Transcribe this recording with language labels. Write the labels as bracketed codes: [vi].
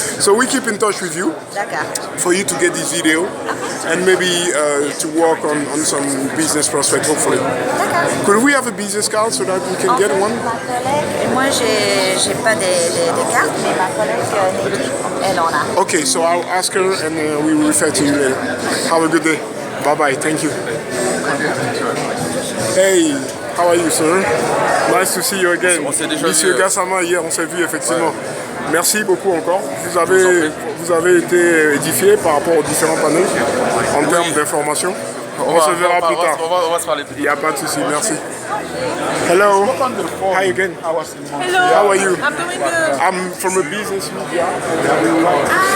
[en] So we keep in touch with you for you to get this video and maybe to work on some business prospects, hopefully. Could we have a business card so that we can get one? [fr] Ma collègue, moi j'ai pas de carte, mais ma collègue Nikki, elle en a. [en] Okay, so I'll ask her and we will refer to you later. Have a good day. Bye-bye. Thank you. Hey. How are you, sir? Nice to see you again. [fr] Monsieur Gassama, hier, on s'est vu effectivement. Ouais. Merci beaucoup encore. Vous avez été édifié par rapport aux différents panels en termes d'information. On se verra plus tard. On va se parler plus tard. Il n'y a pas de souci, merci. [en] Hello. Hi again. Hello. How are you? I'm doing good. I'm from a business media.